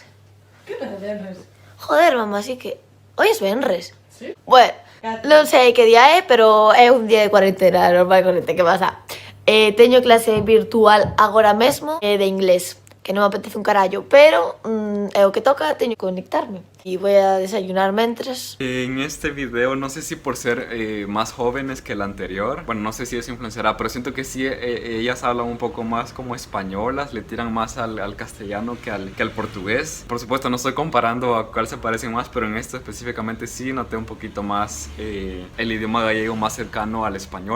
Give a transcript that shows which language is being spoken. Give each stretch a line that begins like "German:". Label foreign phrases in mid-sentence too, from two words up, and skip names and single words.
Galician: Que non é Venres?
Spanish: Joder, mamá, así que... Hoy es Venres.
Galician: Sí? Bueno, non sei que día é, pero é un día de cuarentena, normal corrente, que pasa? Teño clase virtual agora mesmo de inglés, que non me apetece un carallo, pero é o que toca, teño que conectarme.
Spanish: Y voy a desayunar mientras. En este video, no sé si por ser más jóvenes que el anterior, bueno, no sé si eso influenciará, pero siento que sí, ellas hablan un poco más como españolas, le tiran más al castellano que al portugués. Por supuesto, no estoy comparando a cuál se parecen más, pero en esto específicamente sí noté un poquito más el idioma gallego más cercano al español.